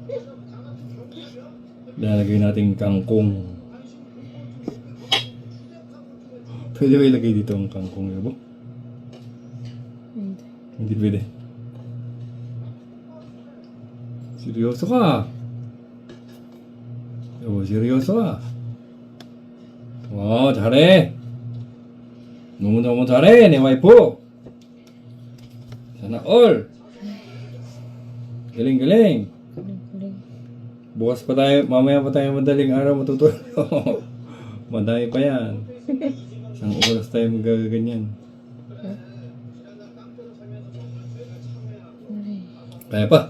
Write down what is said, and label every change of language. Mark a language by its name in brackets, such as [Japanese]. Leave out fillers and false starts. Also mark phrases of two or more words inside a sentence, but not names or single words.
[Filipino] Lalagay natin kangkong. Pwede ba ilagay dito ang kangkong, Yobo? Hindi pwede. Seryoso ka. Yobo, seryoso ka. [Korean] 잘해. 너무너무 잘해, 내 와이프. [Filipino] Sana all. Galing. Bukas pa tayo, mamaya pa tayo madaling araw matutulog. Madami pa yan. Isang oras tayo magaganyan. Kaya pa.